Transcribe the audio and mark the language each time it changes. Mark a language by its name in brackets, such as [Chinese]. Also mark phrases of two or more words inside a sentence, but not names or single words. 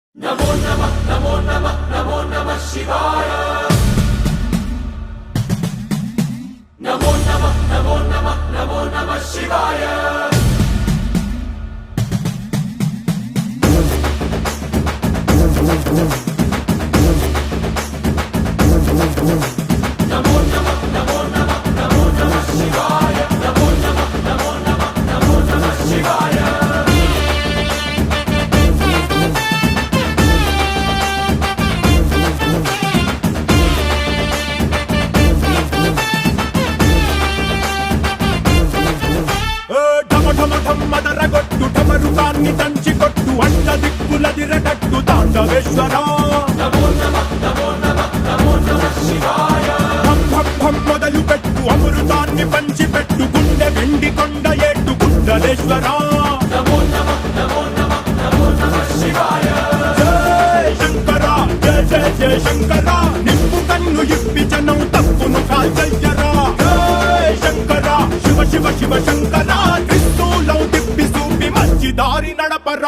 [Sanskrit] नमो नमः नमो नमः नमो नमः शिवाय नमो नमः नमो नमः नमो नमः शिवाय नमो नमः नमो नमः नमो नमः शिवाय नमो नमः नमो नमः नमो नमः शिवाय [Telugu] మదరగొట్టు టమరుకాన్ని దంచి కొట్టు అంట దిక్కులదిరగట్టు తాండవేశ్వరా [Sanskrit] नमो नमः नमो नमः नमो नमः शिवाय [Telugu] భం భం భం మొదలు పెట్టు అమృతాన్ని పంచి పెట్టు గుండె వెండి కొండ ఏట్టు గుండలేశ్వరా [Sanskrit] नमो नमः नमो नमः नमो नमः शिवाय [Telugu] జయ శంకరా జయ జయ జయ శంకరా నిప్పు కన్ను ఇప్పి జనం తప్పును కాల్చయ్యరా జయ శంకరా శివ శివ శివ శంకరా త్రిశూలం తిప్పి చూపి మంచి దారి నడపరా